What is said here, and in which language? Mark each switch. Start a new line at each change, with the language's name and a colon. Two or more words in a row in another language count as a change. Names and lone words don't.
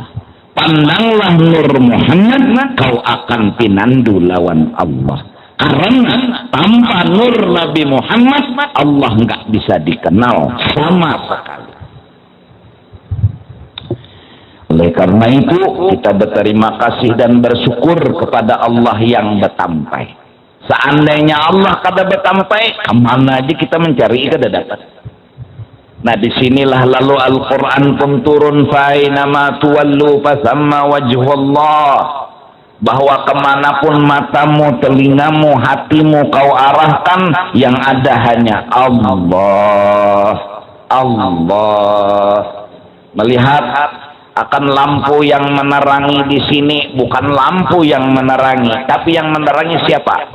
Banjar: Pandanglah Nur Muhammad, kau akan pinandu lawan Allah.
Indonesian: Karena tanpa Nur Nabi Muhammad, Allah nggak bisa dikenal sama sekali. Oleh karena itu kita berterima kasih dan bersyukur kepada Allah yang betampai.
Banjar: Seandainya Allah kada betampai, kemana aja kita mencari kada dapat.
Indonesian: Nah disinilah lalu Al-Quran pun turun,
Arabic: fainama tuwallu fasamma wajhullah,
Indonesian: bahwa kemanapun matamu, telingamu, hatimu kau arahkan, yang ada hanya Allah. Melihat akan lampu yang menerangi di sini, bukan lampu yang menerangi, tapi yang menerangi siapa?